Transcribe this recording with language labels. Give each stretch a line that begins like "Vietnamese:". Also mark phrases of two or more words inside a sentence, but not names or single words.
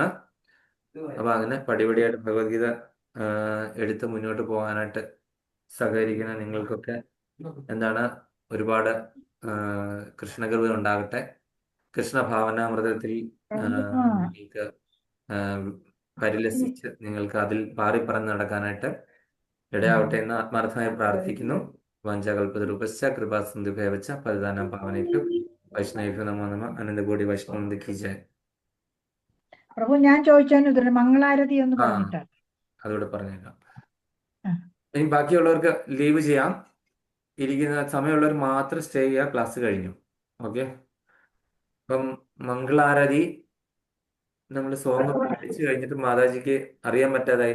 Malayalam: അപ്പൊ അങ്ങനെ പടിപടിയായിട്ട് ഭഗവത്ഗീത എടുത്ത് മുന്നോട്ട് പോകാനായിട്ട് സഹകരിക്കുന്ന നിങ്ങൾക്കൊക്കെ എന്താണ് ഒരുപാട് കൃഷ്ണകൃപ ഉണ്ടാകട്ടെ. കൃഷ്ണഭാവനാമൃതത്തിൽ നിങ്ങൾക്ക് പരിലസിച്ച് നിങ്ങൾക്ക് അതിൽ പാറിപ്പറന്ന് നടക്കാനായിട്ട് ഇടയാവട്ടെ എന്ന് ആത്മാർത്ഥമായി പ്രാർത്ഥിക്കുന്നു.
Sanskrit: വഞ്ചകൽപതരൂപശ്ച കൃപാസിന്ധുഭേവച്ച പതിദാനം പാവനേഭ്യോ വൈഷ്ണവേഭ്യോ നമോ നമഃ. അനന്തകോടി വൈഷ്ണവന്ദി ജയ.
Malayalam: പ്രഭു, ഞാൻ ചോദിച്ചതിന് ഉത്തരം മംഗളാരതി എന്ന് പറഞ്ഞിട്ടാ. അതോടെ പറഞ്ഞേക്കാം. ഇനി ബാക്കിയുള്ളവർക്ക് ലീവ് ചെയ്യാം. ഇരിക്കുന്ന സമയമുള്ളവർ മാത്രം സ്റ്റേ ചെയ്യുക. ക്ലാസ് കഴിഞ്ഞു. ഓക്കെ. അപ്പം മംഗളാരതി നമ്മൾ സോങ് പഠിച്ചു കഴിഞ്ഞിട്ട് മാതാജിക്ക് അറിയാൻ പറ്റാതായി.